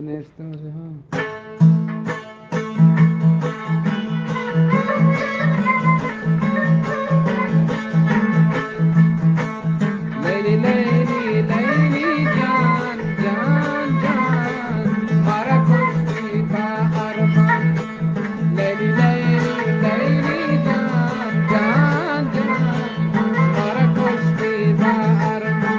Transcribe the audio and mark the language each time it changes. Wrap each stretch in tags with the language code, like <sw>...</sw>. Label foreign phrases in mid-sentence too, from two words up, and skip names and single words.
<es>estamos errando.</es> <fa>لیلی لیلی لیلی جان جان جان مرا کشتی با ارمان. لیلی لیلی لیلی جان جان جان مرا کشتی با ارمان.</fa>